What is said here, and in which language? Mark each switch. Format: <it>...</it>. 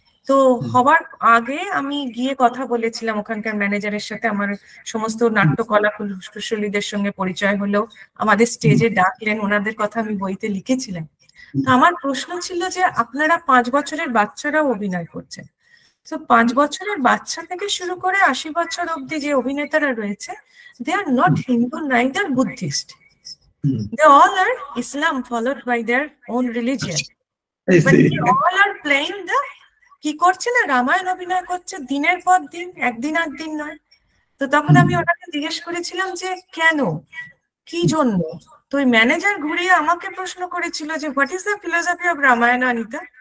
<bn>তো হবার আগে আমি গিয়ে কথা বলেছিলাম ওখানকার ম্যানেজারের সাথে, আমার সমস্ত নাট্যকলা কুশলীদের সঙ্গে পরিচয় হলো, আমাদের স্টেজে ডাকলেন, ওনাদের কথা আমি বইতে লিখেছিলাম। তো আমার প্রশ্ন ছিল যে আপনারা 5 বছরের বাচ্চারাও অভিনয় করছেন, তো 5 বছরের বাচ্চা থেকে শুরু করে 80 বছর অব্দি যে অভিনেতারা রয়েছে,</bn> <en>they are not Hindu, neither Buddhist. They all are Islam, followed by their own religion. But they all are playing the,</en> <bn>কি করছে না, রামায়ণ অভিনয় করছে দিনের পর দিন, একদিন আর দিন নয়। তো তখন আমি ওনাকে জিজ্ঞেস করেছিলাম যে কেন, কি জন্য? তো ওই ম্যানেজার ঘুরিয়ে আমাকে প্রশ্ন করেছিল যে</bn> <en>what is the philosophy of Ramayana,</en> <bn>Anita?</bn>